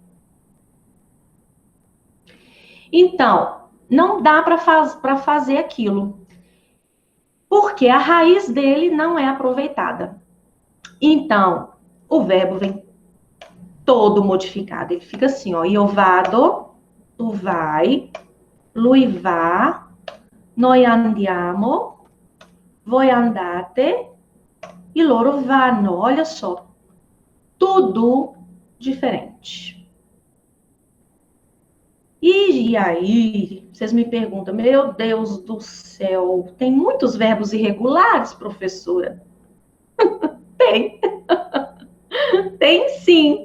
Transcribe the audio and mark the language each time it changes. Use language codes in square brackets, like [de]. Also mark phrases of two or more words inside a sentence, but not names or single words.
[pt] Então, não dá para fazer aquilo, porque a raiz dele não é aproveitada. Então, o verbo vem todo modificado. Ele fica assim, ó, [it] io vado, tu vai, lui va, noi andiamo, voi andate e loro vanno. [pt] Olha só, tudo diferente. E aí, vocês me perguntam, meu Deus do céu, tem muitos verbos irregulares, professora? Tem. Tem sim.